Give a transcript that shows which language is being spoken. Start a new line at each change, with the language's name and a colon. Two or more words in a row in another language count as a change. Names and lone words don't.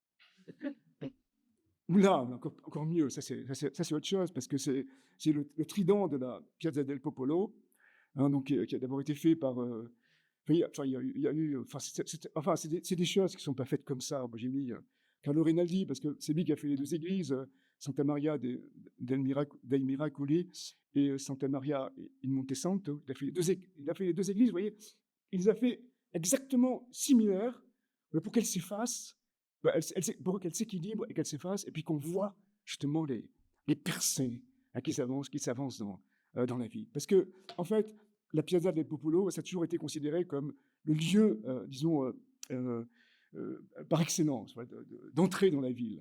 French: Ou là, encore mieux, ça c'est autre chose, parce que c'est le trident de la Piazza del Popolo, hein, donc, qui a d'abord été fait par... il y a eu... Enfin, c'est des choses qui ne sont pas faites comme ça. Moi, j'ai mis Carlo Rinaldi, parce que c'est lui qui a fait les 2 églises, Santa Maria dei Miracoli et Santa Maria in Monte Santo. Il a fait les 2 églises, vous voyez. Il les a fait exactement similaires pour qu'elles s'effacent, pour qu'elles s'équilibrent et qu'elles s'effacent, et puis qu'on voit justement les percées hein, qui s'avancent dans la vie. Parce que, en fait, la Piazza del Popolo, ça a toujours été considéré comme le lieu, disons, par excellence, d'entrée dans la ville.